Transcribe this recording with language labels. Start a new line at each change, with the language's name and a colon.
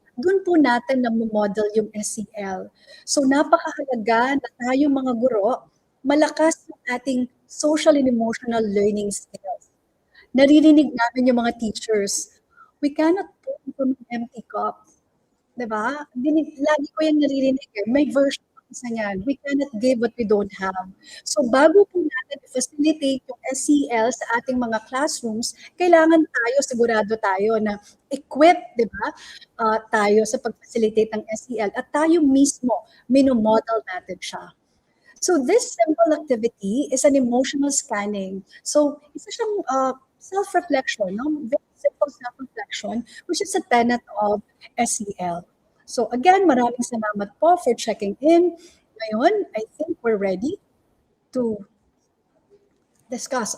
Filipino: Doon po natin na-model yung SEL. So napakahalaga na tayo mga guro, malakas yung ating social and emotional learning skills. Naririnig namin yung mga teachers,
English: we cannot pour from an empty cup. Diba?
Filipino: Lagi ko yan naririnig. May version ng isa niyan.
English: We cannot give what we don't have.
Filipino: So bago po natin facilitate yung SEL sa ating mga classrooms, kailangan tayo, sigurado tayo na equipped, di ba, tayo sa pag-facilitate ng SEL at tayo mismo, minomodel natin siya.
English: So this simple activity is an emotional scanning. So
Filipino: isa siyang
English: self-reflection, no? Very simple self-reflection, which is a tenet of SEL. So again,
Filipino: maraming salamat po
English: for checking in. Ngayon, I think we're ready to discuss.